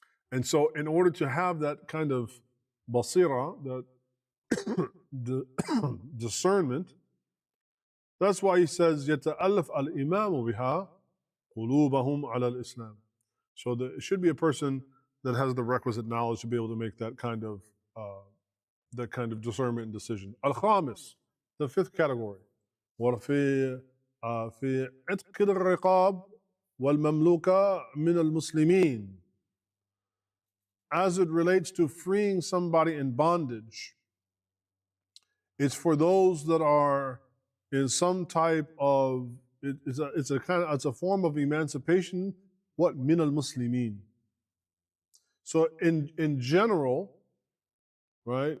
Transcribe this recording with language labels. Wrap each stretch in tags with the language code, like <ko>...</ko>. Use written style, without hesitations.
<en>And so in order to have that kind of basira, that the discernment, that's why he says,</en> <ar>يَتَأَلَّفْ الْإِمَامُ بِهَا قُلُوبَهُمْ عَلَى الْإِسْلَامِ.</ar> <en>So it should be a person that has the requisite knowledge to be able to make that kind of discernment and decision.</en> <ar>Al-Khamis,</ar> <en>the fifth category.</en> <ar>وفي في عتق الرقاب والمملوكة من المسلمين.</ar> <en>As it relates to freeing somebody in bondage, it's for those that are in some type of, it's a form of emancipation. What?</en> <ar>Min al-Muslimin.</ar> <en>So in general, right?</en>